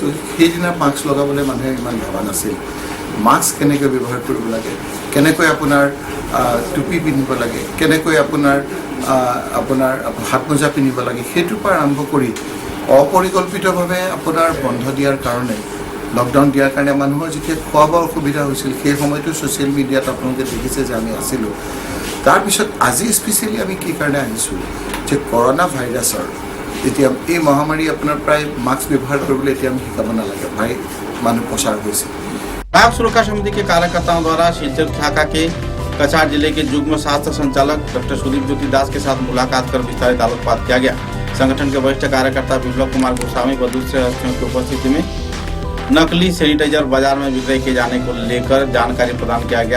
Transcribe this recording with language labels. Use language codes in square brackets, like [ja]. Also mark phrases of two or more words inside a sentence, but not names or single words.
[as] সেইদিনা মাস্ক লগাবলৈ মানুহে ইমান ভবা নাছিল। মাস্ক কেনেকৈ ব্যৱহাৰ কৰিব লাগে, কেনেকৈ আপোনাৰ টুপি পিন্ধিব লাগে, কেনেকৈ আপোনাৰ হাত মোজা পিন্ধিব লাগে, সেইটোৰ পৰা আৰম্ভ কৰি অপৰিকল্পিতভাৱে আপোনাৰ বন্ধ দিয়াৰ কাৰণে লকডাউন দিয়াৰ কাৰণে মানুহৰ যেতিয়া খোৱা বোৱাৰ অসুবিধা হৈছিল সেই সময়তো [en] social media [as] আপোনালোকে দেখিছে যে আমি আছিলোঁ। তাৰপিছত আজি স্পেচিয়েলি আমি কি কাৰণে আহিছোঁ যে কৰোনা ভাইৰাছৰ এতিয়া এই মহামাৰী আপোনাৰ প্ৰায় মাস্ক ব্যৱহাৰ কৰিবলৈ এতিয়া আমি শিকাব নালাগে, ভাই মানুহ প্ৰচাৰ হৈছে। [hi] विधायक सुरक्षा समिति के कार्यकर्ताओं द्वारा शिलचर शाखा के कछार जिले के युग्म शास्त्र संचालक डॉक्टर सुदीप ज्योति दास के साथ मुलाकात कर विस्तारित आलोकपात किया गया। संगठन के वरिष्ठ कार्यकर्ता विप्लव कुमार गोस्वामी व दूसरे हस्तियों की उपस्थिति में नकली सैनिटाइजर बाजार में विक्रय किए जाने को लेकर जानकारी प्रदान किया गया।